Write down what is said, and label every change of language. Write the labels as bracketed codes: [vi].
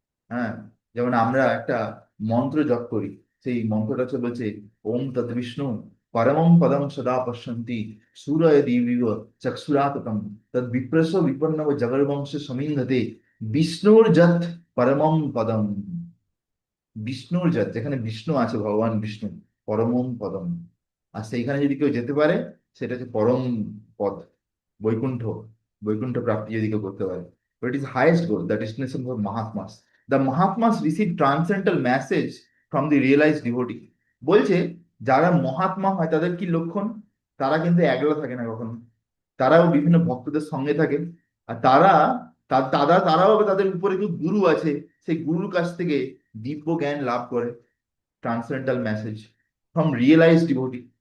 [bn] হ্যাঁ, যেমন আমরা একটা মন্ত্র জপ করি, সেই মন্ত্রটা হচ্ছে বলছে, [sa] ওম তৎ বিষ্ণু পরমম পদম সদা পশ্যন্তি সূরয় দিবিব চক্ষুরাততম তদ বিপ্রস বিপন্নব জগর্বংশ সমিন্ধতে বিষ্ণুর যৎ পরমম পদম। [bn] বিষ্ণুর জাত, যেখানে বিষ্ণু আছে, ভগবান বিষ্ণু, পরমম পদম, আর সেইখানে যদি কেউ যেতে পারে, সেটা হচ্ছে পরম পদ, বৈকুণ্ঠ, বৈকুণ্ঠ প্রাপ্তি যদি কেউ করতে পারে। [en] But it is highest goal, the destination for Mahatmas. The Mahatmas receive transcendental message from the realized devotee. [bn] বলছে, যারা মহাত্মা হয় তাদের কি লক্ষণ, তারা কিন্তু একলা থাকে না কখনো, তারাও বিভিন্ন ভক্তদের সঙ্গে থাকে। আর তারা, তারাও তাদের উপরে কেউ গুরু আছে, সেই গুরুর কাছ থেকে দিব্য জ্ঞান লাভ করে, [en] Transcendental message from realise devotee.